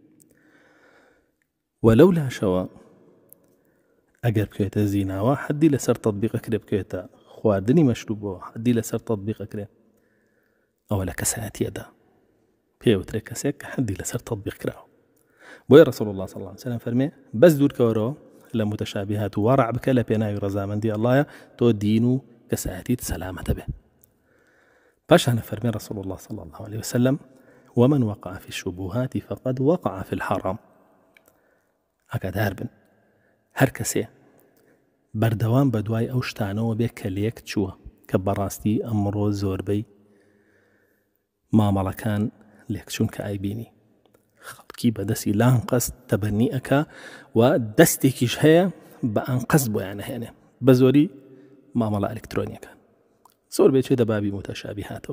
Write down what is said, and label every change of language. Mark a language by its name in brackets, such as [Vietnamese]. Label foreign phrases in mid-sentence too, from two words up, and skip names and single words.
[Central Kurdish] وەلەو لاشەوە ئەگەر بکەوێتە زیناوە حەدی لەسەر تەطبیقەکرێ، بکەوێتە خواردنی مەشروبەوە حەدی لەسەر تەطبیقەکرێ، ئەوە لە کەسایەتیەدا پێوترێ کەسێک کە حەدی لەسەر تەطبیق کراوە. بۆیە [Arabic] ڕەسوڵ الله صلی الله علیه وسلم [Central Kurdish] فەرمێ بەس دوورکەوەرەوە لە متەشابیهات و وەڕع بکە لە پێناوی ڕەزامەندی ئەڵڵایە تۆ دین و کەسایەتیت سەلامەتە بێ. پاشانە فەرمێ [Arabic] ڕەسوڵ الله صلی الله عليه وسلم ومن وقع في الشبهات فقد وقع في الحرام. [Central Kurdish] ئاگادار بن هەر کەسێ بەردەوام بە دوای ئەو شتانەوە بێ کە لێک چووە، کە بەڕاستی ئەمڕۆ زۆربەی مامەڵەکان لێکچوون کە ئایبینی خەڵکی بەدەستی لان قەست تەبەنی ئەکا و دەستێکیش هەیە بە ئەن قەست بۆیان نەهێنێ، بە زۆری مامەڵە ئەلکترۆنیەکان زۆر بێ چێتە بابی متەشابیهاتەوە.